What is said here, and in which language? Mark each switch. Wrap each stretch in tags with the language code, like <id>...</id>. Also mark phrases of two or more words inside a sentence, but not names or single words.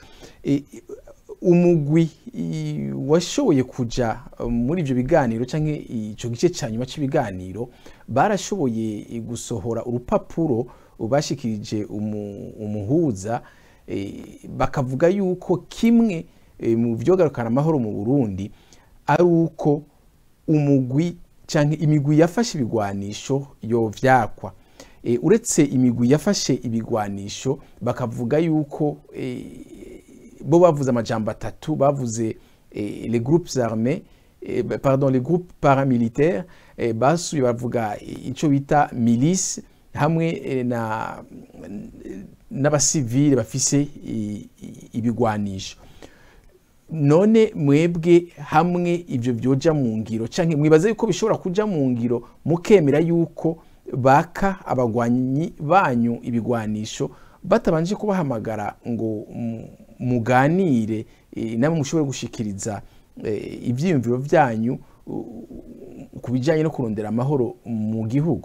<rn>umugwi washoboye kuja muri ivyo biganiro canke ico gice canyuma c'ibiganiro barashoboye gusohora urupapuro bashikirije umuhuza, bakavuga yuko kimwe mu vyogarukana amahoro mu Burundi ari uko umugwi canke imigwi yafashe ibigwanisho yovyakwa. Uretse imigwi yafashe ibigwanisho bakavuga yuko bo bavuze amajambo atatu, bavuze</rn> <fr>les groupes armés, pardon, les groupes paramilitaires</fr> <rn>basuye bavuga ico bita milice hamwe n'abasivile bafise ibigwanisho. None mwebwe hamwe ivyo vyoja mu ngiro canke mwibaza yuko bishobora kuja mu ngiro mukemera yuko baka abagwanyi banyu ibigwanisho batabanje kubahamagara ngo muganire namwe mushobore gushikiriza ivyiyumviro vyanyu kubijanye no kurondera amahoro mu gihugu?</rn>